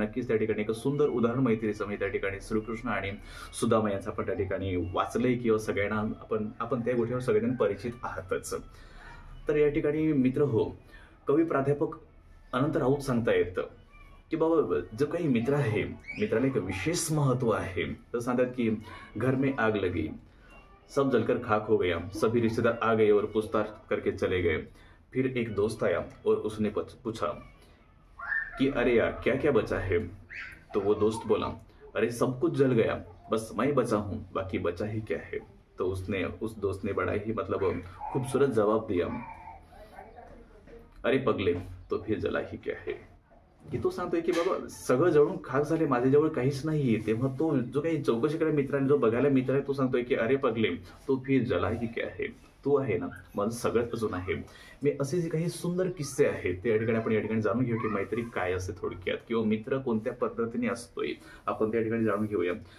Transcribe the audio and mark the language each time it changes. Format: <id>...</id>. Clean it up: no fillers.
<mr>नक्कीच त्या ठिकाणी एक सुंदर उदाहरण मैत्रीचं मी त्या ठिकाणी श्रीकृष्ण आणि सुदामा यांचं आपण त्या ठिकाणी वाचलंय किंवा सगळ्यांना आपण त्या गोष्टीवर सगळ्यांना परिचित आहातच. तर या ठिकाणी मित्र हो, कवी प्राध्यापक अनंत राऊत सांगतायत की बाबा जो काही मित्र आहे मित्राला एक विशेष महत्व आहे. तर सांगतात की</mr> <hi>घर में आग लगी, सब जलकर खाक हो गया, सभी रिश्तेदार आ गए और पूछताछ करके चले गए. फिर एक दोस्त आया और उसने पूछा कि अरे यार क्या क्या बचा है. तो वो दोस्त बोला, अरे सब कुछ जल गया, बस मैं बचा हूं, बाकी बचा ही क्या है. तो उस दोस्त ने बड़ा ही मतलब खूबसूरत जवाब दिया, अरे पगले तो फिर जला ही क्या है.</hi> <mr>की तो सांगतोय की बाबा सगळं जळून खाक झाले, माझ्याजवळ काहीच नाहीये. तेव्हा तो जो काही चौकशी करायला मित्राने, जो बघायला मित्र आहे, तो सांगतोय की</mr> <hi>अरे पगले तो फिर जला ही क्या है.</hi> <mr>तू आहे ना माझं सगळ्यात अजून आहे. मी असे जे काही सुंदर किस्से आहेत ते या ठिकाणी आपण या ठिकाणी जाणून घेऊ की मैत्री काय असते थोडक्यात, किंवा मित्र कोणत्या पद्धतीने असतोय आपण त्या ठिकाणी जाणून घेऊया.</mr>